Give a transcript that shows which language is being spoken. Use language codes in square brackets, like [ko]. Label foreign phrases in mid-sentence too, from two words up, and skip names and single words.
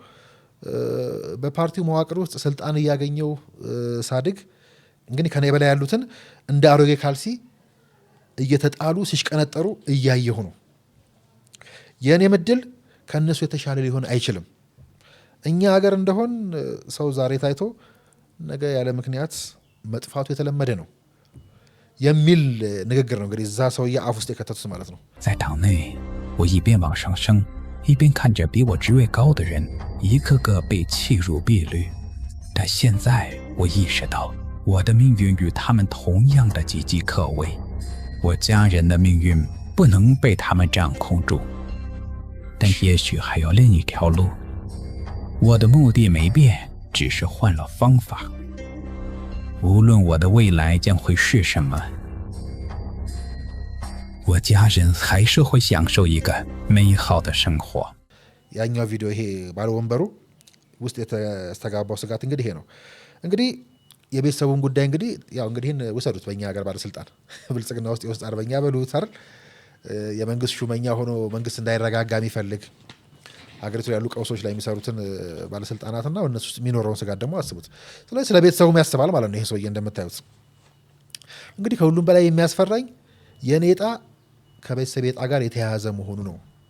[am] በፓርቲው መዋቅር ውስጥ ስልጣን እያገኘው ሳድግ እንግዲህ ከኔ በላይ ያሉትን እንደ አሮጌ ካልሲ እየተጣሉ ሲሽቀነጠሩ እያየሁ ነው። የኔ ምድል ከነሱ የተሻለ ሊሆን አይችልም። እኛ ሀገር እንደሆን ሰው ዛሬ ታይቶ ነገ ያለ ምክንያት መጥፋቱ የተለመደ ነው የሚል ንግግር ነው እንግዲህ እዛ ሰውዬ አፍ ውስጥ የከተቱት ማለት ነው። [zh] 在党内，我一边往上升，一边看着比我职位高的人一个个被弃如敝履。但现在我意识到，我的命运与他们同样的岌岌可危，我家人的命运不能被他们掌控住。但也许还有另一条路。我的目的没变，只是换了方法。无论我的未来将会是什么，我家人还是会享受一个美好的生活。 [am] ያኛው ቪዲዮ ይሄ ባለ ወንበሩ ውስጥ የተስተጋባው ስጋት እንግዲህ ይሄ ነው። እንግዲህ የቤተሰቡን ጉዳይ እንግዲህ ያው እንግዲህ ወሰዱት በእኛ ሀገር ባለስልጣን ብልጽግና ውስጥ የውስጥ አርበኛ በሉት አይደል? የመንግስት ሹመኛ ሆኖ መንግስት እንዳይረጋጋ የሚፈልግ ሀገሪቱ ያሉ ቀውሶች ላይ የሚሰሩትን ባለስልጣናትና እነሱ ውስጥ የሚኖረውን ስጋት ደግሞ አስቡት። ስለዚህ ስለ ቤተሰቡም ያስባል ማለት ነው ይሄ ሰውዬ እንደምታዩት። እንግዲህ ከሁሉም በላይ የሚያስፈራኝ የኔ ዕጣ ከቤተሰብ ዕጣ ጋር የተያያዘ መሆኑ ነው።